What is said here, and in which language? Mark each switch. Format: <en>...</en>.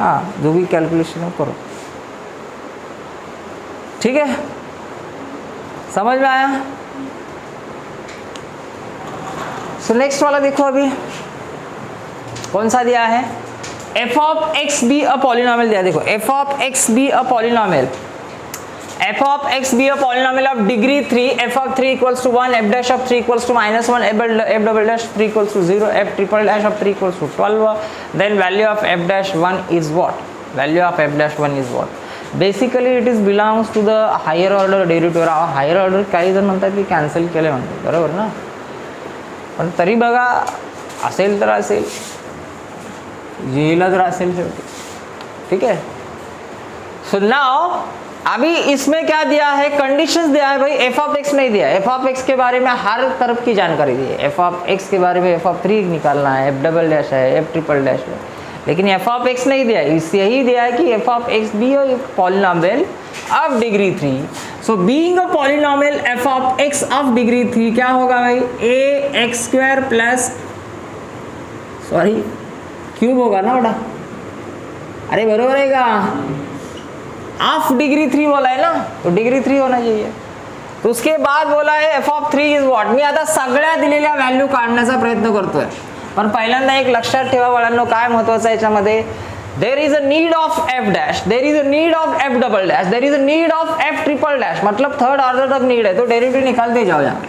<hi>हाँ, जो भी कैलकुलेशन हो करो. ठीक है, समझ में आया. सो नेक्स्ट वाला देखो, अभी कौन सा दिया है, F of x be a polynomial दिया.</hi> <en>देखो F of X be a polynomial, f of x be a polynomial of degree 3, f of 3 equals to 1, f dash of 3 equals to -1, f double dash 3 equals to 0, f triple dash of 3 equals to 12, then value of f dash 1 is what, value of f dash 1 is what. Basically it is belongs to the higher order derivative.</en> <mr>Higher order काही जण म्हणतात की cancel केले म्हणतात, बरोबर ना, पण तरी बघा असेल तर असेल, येईल तर असेल शेवटी.</mr> <hi>ठीक है. सो नाउ अभी इसमें क्या दिया है, कंडीशंस दिया है भाई, एफ ऑफ एक्स नहीं दिया. एफ ऑफ एक्स के बारे में हर तरफ की जानकारी दी है. एफ ऑफ एक्स के बारे में एफ ऑफ 3 निकालना है, एफ डबल डैश है, एफ ट्रिपल डैश है, लेकिन एफ ऑफ एक्स नहीं दिया. इससे यही दिया है कि F of x B polynomial of degree 3. So being a polynomial F of x of degree 3 क्या होगा भाई, ए x square plus sorry cube होगा ना बेटा. अरे बरोबर है का, ऑफ डिग्री 3 बोला है ना, तो डिग्री 3 होना चाहिए. तो उसके बाद बोला है एफ ऑफ 3 इज व्हॉट.</hi> <mr>मी आता सगळ्या दिलेल्या व्हॅल्यू काढण्याचा प्रयत्न करतोय, पण पहिल्यांदा एक लक्षात ठेवा बाळांनो, काय महत्वाचं आहे याच्यामध्ये,</mr> <en>there is a need of F dash, there is a need of F double dash, there is a need of F triple dash,</en> <hi>मतलब थर्ड ऑर्डर तक नीड है. तो डेरिवेटिव निकालते जाओ यहाँ.</hi>